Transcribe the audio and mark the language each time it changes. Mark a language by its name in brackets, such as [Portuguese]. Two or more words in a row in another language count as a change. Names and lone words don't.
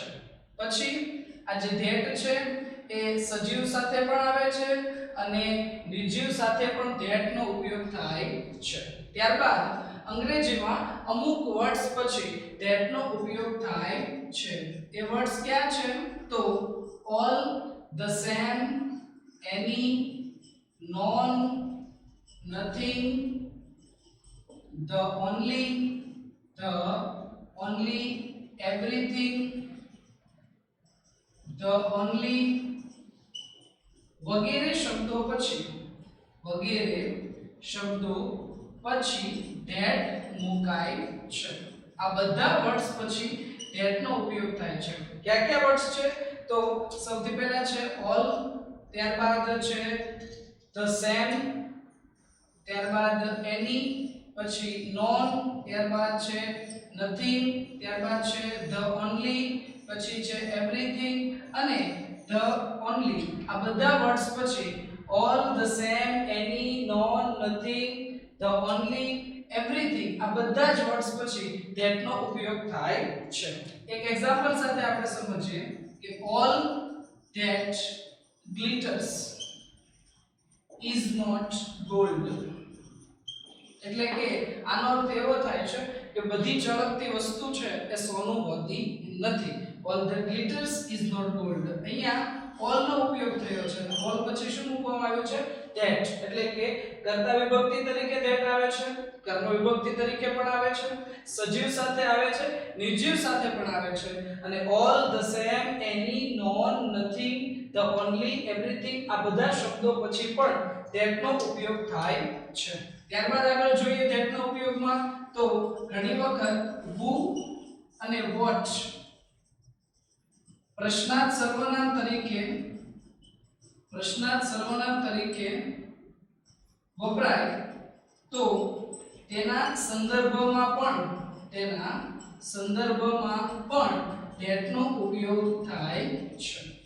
[Gujarati] પછી આ જે that છે એ સજીવ સાથે પણ આવે છે અને નિર્જીવ સાથે પણ that નો ઉપયોગ થાય છે. ત્યારબાદ અંગ્રેજીમાં અમુક વર્ડ્સ પછી that નો ઉપયોગ થાય છે. એ વર્ડ્સ ક્યાં છે તો [English] all, the same, any, none, nothing, the only, everything, the only [Gujarati] વગેરે શબ્દો પછી [English] that [Gujarati] મુકાય છે. આ બધા વર્ડ્સ પછી that નો ઉપયોગ થાય છે. કયા કયા વર્ડ્સ છે તો સૌથી પહેલા છે all, ત્યારબાદ છે [English] the same, [Gujarati] ત્યારબાદ any, પછી none, ત્યારબાદ છે nothing, ત્યારબાદ છે [English] the only, [Gujarati] પછી છે everything અને [English] the only. [Gujarati] આ બધા વર્ડ્સ પછી [English] all, the same, any, none, nothing, the only, everything [Gujarati] આ બધા જ વર્ડ્સ પછી that નો ઉપયોગ થાય છે. એક એક્ઝામ્પલ સાથે આપણે સમજીએ કે [English] all that glitters is not gold. [Gujarati] એટલે કે આનો અર્થ એવો થાય છે કે બધી ચળકતી વસ્તુ છે એ સોનું હોતી નથી. [English] all that glitters is not gold. [Gujarati] અહીંયા all નો ઉપયોગ થયો છે અને all પછી શું મૂકવામાં આવ્યું છે that. એટલે કે કર્તા વિભક્તિ તરીકે that આવે છે, કર્મ વિભક્તિ તરીકે પણ આવે છે, સજીવ સાથે આવે છે, નિર્જીવ સાથે પણ આવે છે અને [English] all, the same, any, none, nothing, the only, everything [Gujarati] આ બધા શબ્દો પછી પણ that નો ઉપયોગ થાય છે. ત્યારબાદ આગળ જોઈએ that નો ઉપયોગમાં તો ઘણી વખત who અને what પ્રશ્નાર્થ સર્વનામ તરીકે વપરાય તો તેના સંદર્ભમાં પણ that નો ઉપયોગ થાય છે.